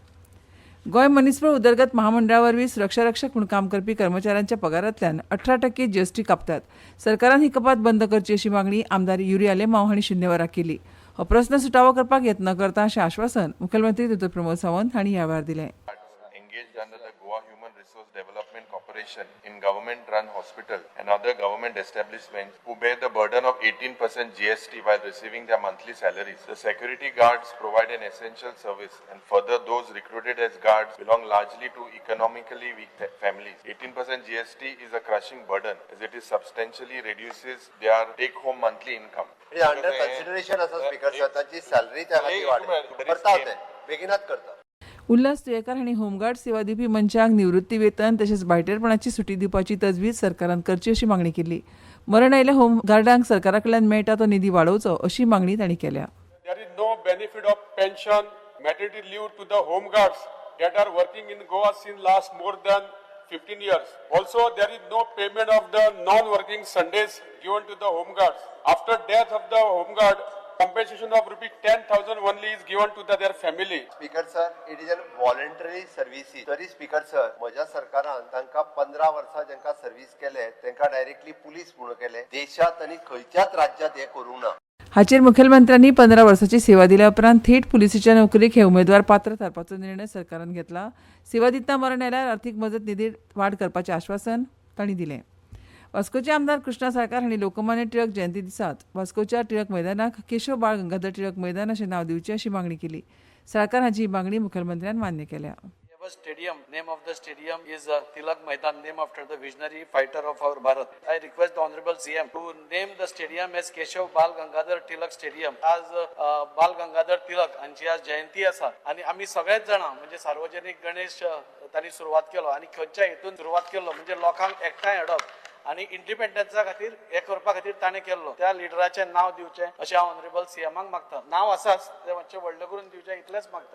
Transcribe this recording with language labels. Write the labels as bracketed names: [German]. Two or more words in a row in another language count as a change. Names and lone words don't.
[Konkani] गोंय मनीसबळ उदरगत महामंडळा वरवीं सुरक्षा रक्षक म्हणून काम करपी कर्मचाऱ्यांच्या पगारांतल्यान 18% जीएसटी कापतात. सरकारान ही कपात बंद करची अशी मागणी आमदार युरी आलेमांव हांणी शुन्य वरां केली. हो प्रस्न सुटावो करपाक यत्न करता अशें आश्वासन मुखेलमंत्री दत्त प्रमोद सावंत हांणी ह्या वेळार दिलें. [English] Engaged under the Goa Human Resource Development Corporation in government-run hospital and other government establishments who bear the burden of 18% GST while receiving their monthly salaries. The security guards provide an essential service, and further those recruited as guards belong largely to economically weak families. 18% GST is a crushing burden as it is substantially reduces their take-home monthly income. under consideration [Konkani] आसा [English] Speaker sir, [Konkani] तांची सॅलरी त्या खातीर वाडली करता ते बेगिनात करता. उल्हास तुयेकार हांणी होमगार्ड सेवा दिवपी मनशांक निवृत्ती वेतन तशेंच भायटेरपणाची सुटी दिवपाची तजवीज सरकारान करची अशी मागणी केली. मरण आयिल्ल्या होमगार्डांक सरकारा कडल्यान मेळटा तो निधी वाडोवचो अशी मागणी तांणी केल्या. [English] There is no benefit of pension, maternity leave to the home guards that are working in Goa since last more than 15 years. Also, there is no payment of the non-working Sundays given to the home guards. After death of the home guard, compensation of rupees 10,000 only is given to their family. Speaker sir, it is a voluntary services. [Konkani] तरी [English] Speaker sir, [Konkani] म्हज्या सरकारान तांकां 15 वर्सां जांकां सर्व्हिस केले तांकां डायरेक्टली पुलीस म्हणून केले. देशात आनी खंयच्याच राज्यात हे करूंक ना. हाचेर मुखेलमंत्र्यांनी 15 वर्सांची सेवा दिल्या उपरांत थेट पुलिसेच्या नोकरेक हे उमेदवार पात्र थारपाचो निर्णय सरकारान घेतला. सेवा दितना मरण आयल्यार अर्थीक मजत निधीत वाड करपाचें आश्वासन तांणी दिलें. वास्कोचे आमदार कृष्णा साळकार हांणी लोकमान्य टिळक जयंती दिसात वास्कोच्या टिळक मैदानाक केशव बाळ गंगाधर टिळक मैदान अशें नांव दिवचें अशी मागणी केली. साळकार हाची ही मागणी मुखेलमंत्र्यान मान्य केल्या. [English] Stadium, name of the stadium is Tilak Maidan, named after the visionary fighter of our Bharat. I request the Honorable CM to name the stadium as Keshav Bal Gangadhar Tilak Stadium. [Konkani] As Bal Gangadhar Tilak हांची आज जयंती आसा आणि आम्ही सगळेच जाणां म्हणजे सार्वजनिक गणेश तांणी सुरवात केलो आणि खंयच्या हेतून सुरवात केलो म्हणजे लोकांक एकठांय हाडप आणि इंडिपेंडन्सा खातीर हे करपा खातीर ताणें केल्लो. त्या लिडराचें नांव दिवचें अशें हांव ऑनरेबल सीएमाक मागता. नांव आसाच तें मातशें व्हडलें करून दिवचें इतलेंच मागता.